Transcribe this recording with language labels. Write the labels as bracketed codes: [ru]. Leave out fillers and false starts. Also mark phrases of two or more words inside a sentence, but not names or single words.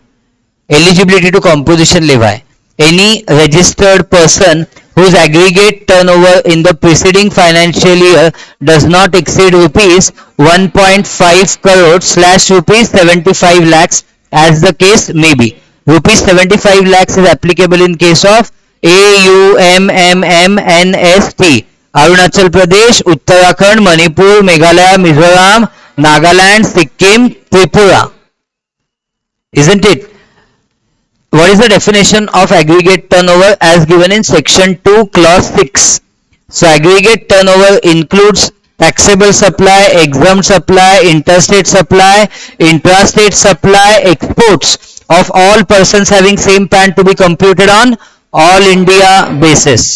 [en] Eligibility to composition levy. Any registered person whose aggregate turnover in the preceding financial year does not exceed rupees 1.5 crore / rupees 75 lakhs as the case may be. Rupees 75 lakhs is applicable in case of AUMMMNST, Arunachal Pradesh, Uttarakhand, Manipur, Meghalaya, Mizoram, Nagaland, Sikkim, Tripura. Isn't it? What is the definition of aggregate turnover as given in section 2 clause 6? So aggregate turnover includes taxable supply, exempt supply, interstate supply, intrastate supply, exports of all persons having same PAN to be computed on all India basis.